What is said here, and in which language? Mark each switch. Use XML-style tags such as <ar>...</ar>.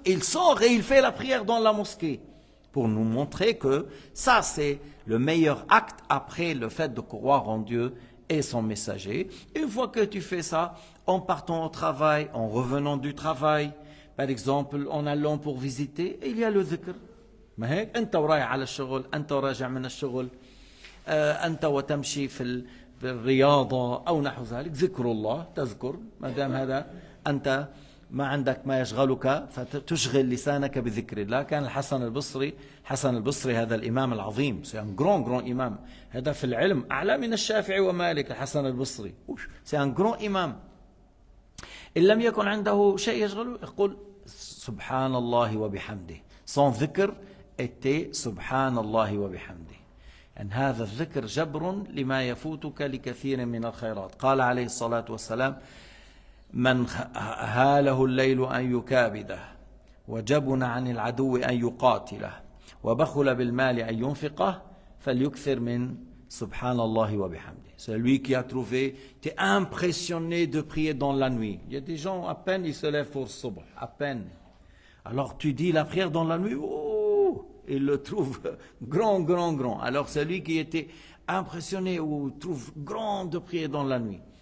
<fr>Il sort et il fait la prière dans la mosquée, pour nous montrer que ça c'est le meilleur acte après le fait de croire en Dieu et son messager. Une fois que tu fais ça, en partant au travail, en revenant du travail, par exemple, en allant pour visiter, il y a le dhikr.</fr> <ar>ما هيك أنت ورايح على الشغل، أنت وراجع من الشغل، أنت وتمشي في الرياضة أو نحو ذلك، ذكر الله تذكر، ما دام هذا أنت ما عندك ما يشغلك فتشغل لسانك بذكر الله. كان الحسن البصري هذا الإمام العظيم،</ar> <fr>c'est un grand</fr> <ar>إمام، هذا في العلم أعلى من الشافعي ومالك. الحسن البصري</ar> <fr>c'est un grand</fr> <ar>إمام، إن لم يكن عنده شيء يشغله يقول سبحان الله وبحمده.</ar> <fr>Son ذكر était</fr> <ar>سبحان الله وبحمده. أن هذا الذكر جبر لما يفوتك لكثير من الخيرات. قال عليه الصلاة والسلام: من هاله الليل أن يكابده، وجبن عن العدو أن يقاتله، وبخل بالمال أن ينفقه، فليكثر من سبحان الله وبحمده.</ar> <fr>Celui qui a trouvé, t'es impressionné de prier dans la nuit. Il y a des gens, à peine ils se lèvent pour subh, à peine. Alors tu dis la prière dans la nuit, oh, il le trouve grand. Alors celui qui était impressionné ou trouve grand de prier dans la nuit.</fr>